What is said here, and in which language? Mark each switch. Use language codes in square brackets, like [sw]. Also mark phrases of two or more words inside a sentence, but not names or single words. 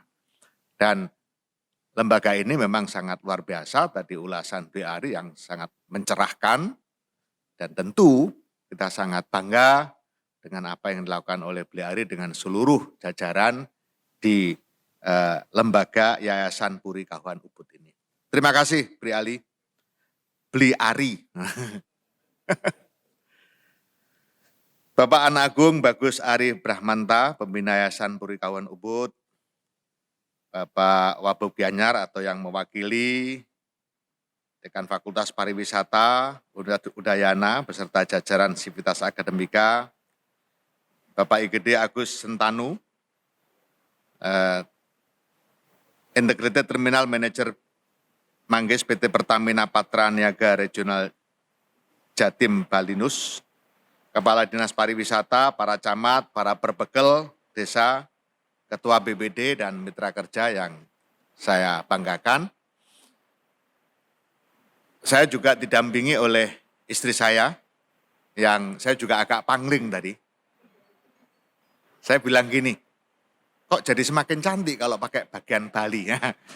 [id] Dan lembaga ini memang sangat luar biasa, tadi ulasan Bri Ari yang sangat mencerahkan, dan tentu kita sangat bangga dengan apa yang dilakukan oleh Bri Ari dengan seluruh jajaran di lembaga Yayasan Puri Kahuan Ubud ini. Terima kasih Bri Ari. Bapak Anak Agung Bagus Ari Brahmanta, Pembina Yayasan Puri Kahuan Ubud, Bapak Wabub Gianyar atau yang mewakili Dekan Fakultas Pariwisata Udayana beserta jajaran Sivitas Akademika, Bapak IGD Agus Sentanu, [en] Integrated Terminal Manager [id] Manggis PT Pertamina Patra Niaga Regional Jatim Balinus, Kepala Dinas Pariwisata, para camat, para perbegel desa, Ketua BPD dan mitra kerja yang saya banggakan. Saya juga didampingi oleh istri saya, yang saya juga agak pangling tadi. Saya bilang gini, kok jadi semakin cantik kalau pakai bagian Bali ya.